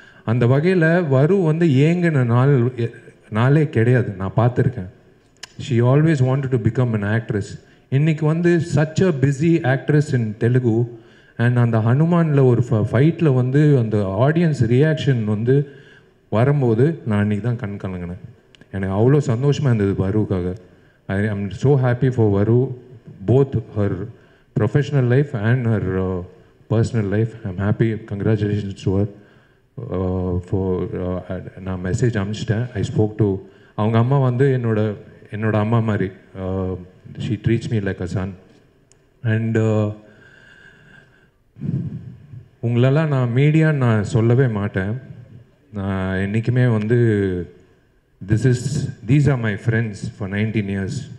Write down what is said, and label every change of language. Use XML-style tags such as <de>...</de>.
<ta>அந்த வகையில் வரு வந்து ஏங்கின நாளே கிடையாது, நான் பார்த்துருக்கேன்.</ta> <en>she always wanted to become an actress.</en> <ta>இன்றைக்கி வந்து</ta> <en>such a busy actress in Telugu.</en> <ta>And அந்த ஹனுமானில் ஒரு ஃபைட்டில் வந்து அந்த ஆடியன்ஸ் ரியாக்ஷன் வந்து வரும்போது நான் அன்றைக்கி தான் கண் கலங்கினேன். எனக்கு அவ்வளோ சந்தோஷமாக இருந்தது வருவுக்காக.</ta> <en>I am so happy for Varu, both her professional life and her personal life. I am happy. Congratulations to her for.</en> <ta>நான் மெசேஜ் அனுப்பிச்சிட்டேன்.</ta> <en>I spoke to</en> <ta>அவங்க அம்மா வந்து என்னோட அம்மா மாதிரி.</ta> <en>She treats me like a son.</en> <ta>And உங்களெல்லாம் நான் மீடியான்னு நான் சொல்லவே மாட்டேன். நான் என்றைக்குமே வந்து</ta> <en>these are my friends for 19 years.</en>